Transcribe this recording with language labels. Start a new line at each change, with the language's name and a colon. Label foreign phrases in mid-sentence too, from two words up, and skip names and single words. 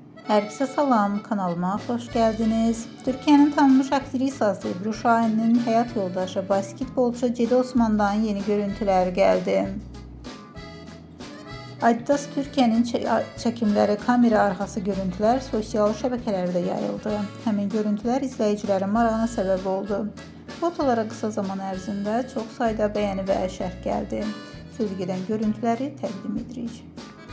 Turkish: Herkese salam, kanalıma hoş geldiniz. Türkiye'nin tanınmış aktrisası Ebru Şahin'in hayat yoldaşı basketbolcu Cedi Osman'dan yeni görüntüler geldi. Adidas Türkiye'nin çekimleri kamera arkası görüntüler sosyal şəbəkələrdə yayıldı.
Azerbaijani: Həmin görüntülər izləyicilərin marağına səbəb oldu. Fotolara kısa zaman ərzində çox sayda bəyəni və şərh gəldi. Sözü gedən görüntüləri təqdim edirik.